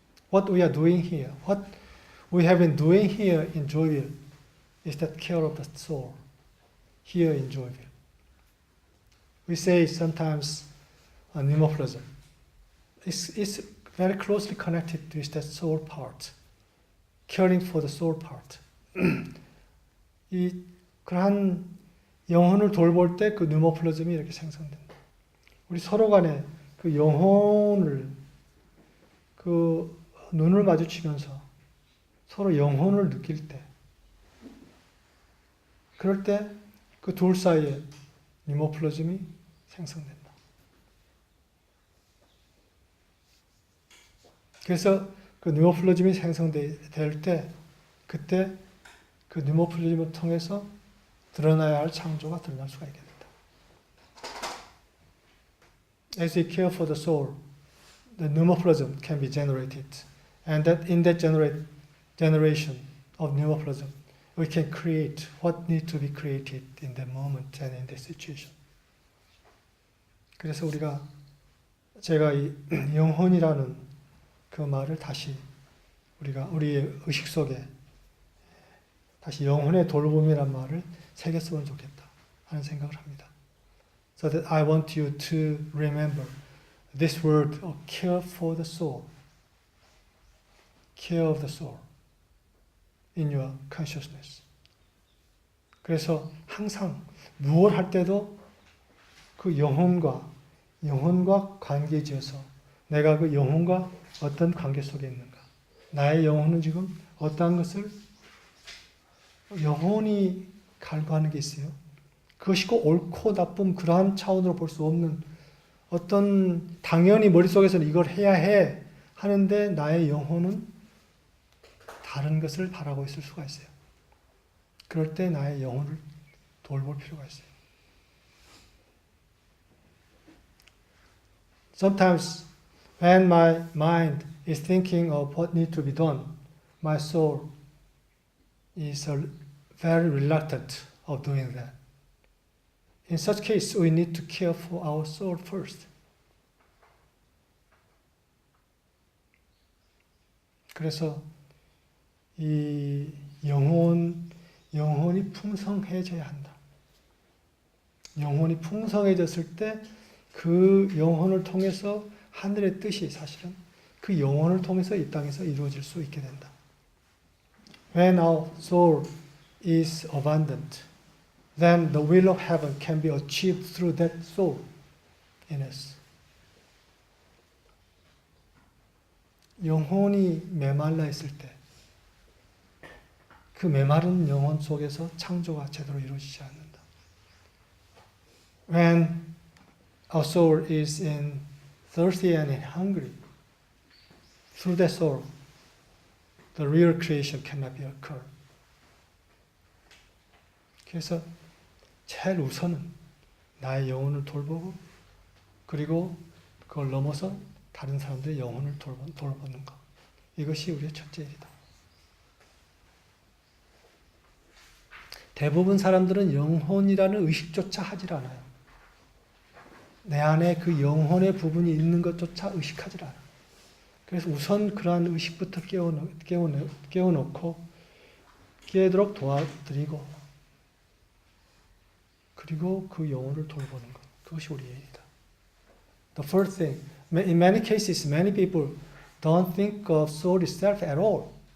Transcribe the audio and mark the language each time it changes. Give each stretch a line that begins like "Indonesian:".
English: What we are doing here, what we have been doing here in Joyville, is that care of the soul here in Joyville. We say sometimes pneumoplasm. It's very closely connected with that soul part, caring for the soul part.
Korean: 그러한 영혼을 돌볼 때 그 뉴모플러즘이 이렇게 생성된다. 우리 서로 간에 그 영혼을, 그 눈을 마주치면서 서로 영혼을 느낄 때, 그럴 때 그 둘 사이에 뉴모플러즘이 생성된다. 그래서 그 뉴모플러즘이 생성될 때, 그때 그 뉴모플러즘을 통해서 드러나야 할 창조가 드러날 수가 있게 된다.
English: As we care for the soul, the pneumoplasm can be generated, and that in that generation of pneumoplasm, we can create what needs to be created in the moment and in the situation.
Korean: 그래서 제가 이 영혼이라는 그 말을 다시 우리의 의식 속에 다시 영혼의 돌봄이란 말을 새겼으면 좋겠다 하는 생각을 합니다.
English: So that I want you to remember this word of care for the soul. Care of the soul in your consciousness.
Korean: 그래서 항상 무엇을 할 때도 그 영혼과 관계지어서 내가 그 영혼과 어떤 관계 속에 있는가. 나의 영혼은 지금 어떠한 것을 영혼이 갈구하는 게 있어요. 그것이 꼭 옳고 나쁨 그러한 차원으로 볼 수 없는 어떤 당연히 머릿속에서는 이걸 해야 해 하는데 나의 영혼은 다른 것을 바라고 있을 수가 있어요. 그럴 때 나의 영혼을 돌볼 필요가 있어요.
English: Sometimes when my mind is thinking of what needs to be done, my soul is very reluctant of doing that. In such case, we need to care for our soul first.
Korean: 그래서 이 영혼이 풍성해져야 한다. 영혼이 풍성해졌을 때 그 영혼을 통해서 하늘의 뜻이 사실은 그 영혼을 통해서 이 땅에서 이루어질 수 있게 된다.
English: When our soul is abundant, then the will of heaven can be achieved through that soul in us.
Korean: 영혼이 메말라 있을 때, 그 메마른 영혼 속에서 창조가 제대로 이루어지지 않는다.
English: When our soul is in thirsty and hungry, through that soul, the real creation cannot be occurred.
Korean: 그래서 제일 우선은 나의 영혼을 돌보고 그리고 그걸 넘어서 다른 사람들의 영혼을 돌보는 것. 이것이 우리의 첫째 일이다. 대부분 사람들은 영혼이라는 의식조차 하질 않아요. 내 안에 그 영혼의 부분이 있는 것조차 의식하질 않아요. 그래서 우선 그러한 의식부터 깨워놓고 깨도록 도와드리고 그리고 그 영혼을 돌보는 것. 그것이 우리의 일이다.
English: The first thing, in many cases, many people don't think of soul itself at all.